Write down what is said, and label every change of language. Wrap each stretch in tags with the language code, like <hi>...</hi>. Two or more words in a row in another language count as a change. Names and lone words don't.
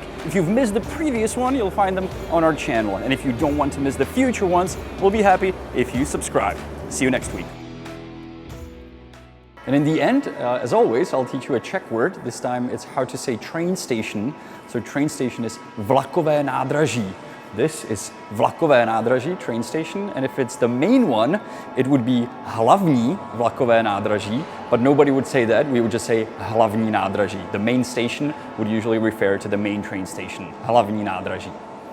<en>If you've missed the previous one, you'll find them on our channel. And if you don't want to miss the future ones, we'll be happy if you subscribe. See you next week. And in the end, as always, I'll teach you a Czech word. This time it's how to say train station. So train station is</en> <cs>vlakové nádraží.</cs> <en>This is</en> <cs>vlakové nádraží,</cs> <en>train station, and if it's the main one, it would be</en> <cs>hlavní vlakové nádraží,</cs> <en>but nobody would say that, we would just say</en> <cs>hlavní nádraží.</cs> <en>The main station would usually refer to the main train station,</en> <cs>hlavní nádraží.</cs>